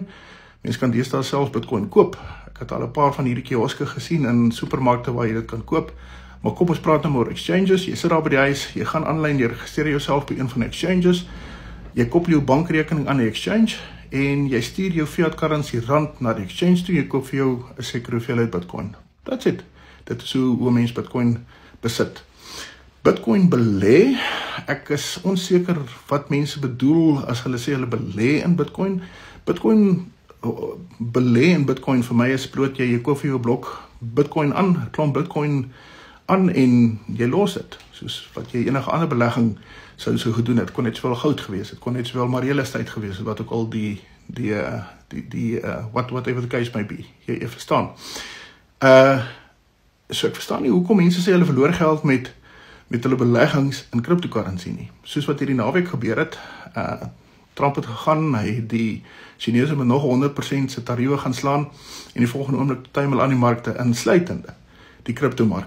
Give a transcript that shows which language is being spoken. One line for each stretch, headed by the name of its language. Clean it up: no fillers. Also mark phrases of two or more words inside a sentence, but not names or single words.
Afrikaans: Mense kan deesdae selfs Bitcoin koop. Ek het al 'n paar van hierdie kioske gesien in supermarkte waar jy dit kan koop. Maar kom ons praat nou oor exchanges. Jy sit daar by die huis, jy gaan aanlyn, jy registreer jouself by een van die exchanges, jy koppel jou bankrekening aan die exchange, en jy stuur jou
English: fiat currency
Afrikaans: rand na die exchange toe, jy koop vir jou 'n sekere hoeveelheid Bitcoin.
English: That's it.
Afrikaans: Dit is hoe mens Bitcoin besit. Bitcoin belê, ek is onseker wat mense bedoel as hulle sê hulle belê in Bitcoin. Bitcoin belê in Bitcoin vir my is bloot jy koop vir jou blok Bitcoin aan, 'n klomp Bitcoin aan en jy los dit, soos wat jy enige ander belegging sou gedoen het. Kon net sowel goud gewees het, kon net sowel maar
English: real estate
Afrikaans: gewees het, wat ook al
English: whatever the case may be,
Afrikaans: jy verstaan. So ek verstaan nie hoekom mense sê hulle verloor geld met hulle beleggings in cryptocurrency nie. Soos wat hierdie naweek gebeur het, Trump het gegaan, hy het die Chinese met nog 100% se tariewe gaan slaan, en die volgende oomblik tuimel aan die markte, insluitende die cryptomark.